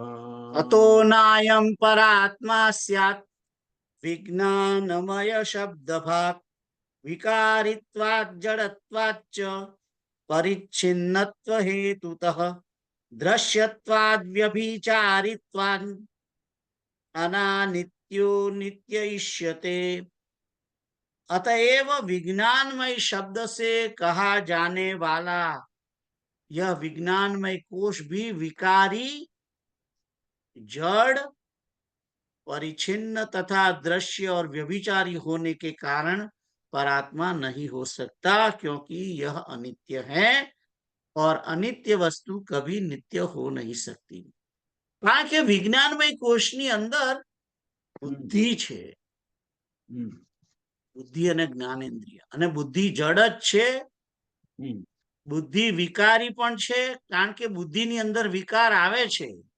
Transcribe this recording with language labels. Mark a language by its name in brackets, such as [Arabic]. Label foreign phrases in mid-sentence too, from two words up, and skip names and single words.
[Sanskrit] અતો નાયમ પરાત્મા સ્યાત વિજ્ઞાનમય શબ્દભાગ વિકારિત્વાદ જડત્વાચ્ચ પરિચ્છિન્નત્વ હેતુતઃ દ્રશ્યત્વાદ વ્યભિચારિત્વાન અનાનિત્યો नित्ययिष्यते। [Hindi] अतएव विज्ञानमय शब्द से कहा जाने वाला यह विज्ञानमय कोश भी विकारी, जड़, परिच्छिन्न तथा दृश्य और व्यभिचारी होने के कारण परात्मा नहीं हो सकता, क्योंकि यह अनित्य है और अनित्य वस्तु कभी नित्य हो नहीं सकती। [Gujarati] કારણ કે વિજ્ઞાનમય કોષની અંદર બુદ્ધિ છે, બુદ્ધિ અને જ્ઞાનેન્દ્રિય, અને બુદ્ધિ જડ જ છે. બુદ્ધિ વિકારી પણ છે, કારણ કે બુદ્ધિની અંદર વિકાર આવે છે.